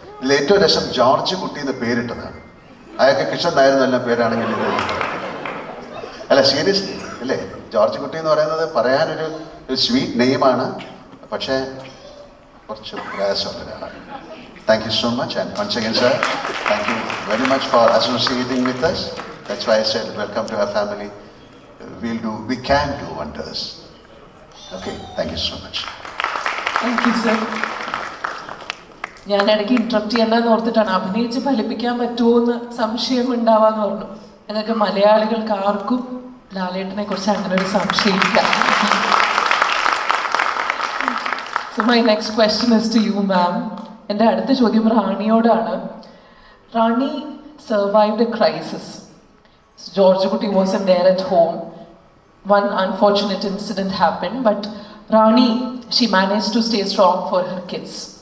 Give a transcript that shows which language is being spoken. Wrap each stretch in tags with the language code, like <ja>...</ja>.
<ml>ഇതിൽ ഏറ്റവും രസം ജോർജ് കുട്ടി എന്ന് പേരിട്ടതാണ്. അയാൾക്ക് കിഷൻ നായരെന്നെല്ലാം പേരാണെങ്കിൽ ഇത് അല്ല, സീരിയസ്ലി അല്ലേ? ജോർജ് കുട്ടി എന്ന് പറയുന്നത് പറയാനൊരു സ്വീറ്റ് നെയിമാണ്, പക്ഷേ കുറച്ച് പ്രയാസമുള്ളതാണ്.</ml> <en>Thank you so much and once again sir, thank you very much for associating with us. That's why I said welcome to our family. We can do wonders. Okay, thank you so much. Thank you sir.</en> <ml>ഞാൻ ഇടയ്ക്ക് interrupt ചെയ്യണ്ടെന്ന് ഓർത്തിട്ടാണ്. അഭിനയിച്ച് ഫലിപ്പിക്കാൻ പറ്റുമോ എന്ന് സംശയം ഉണ്ടാവാന്ന് പറഞ്ഞു. എന്നൊക്കെ മലയാളികൾക്ക് ആർക്കും ലാലേട്ടനെ കുറിച്ച് അങ്ങനെ ഒരു സംശയമില്ല.</ml> <en>So my next question is to you, ma'am.</en> <ml>എൻ്റെ അടുത്ത ചോദ്യം റാണിയോടാണ്.</ml> <en>Rani survived a crisis. George Kutti wasn't there at home. One unfortunate incident happened, but Rani, she managed to stay strong for her kids.</en>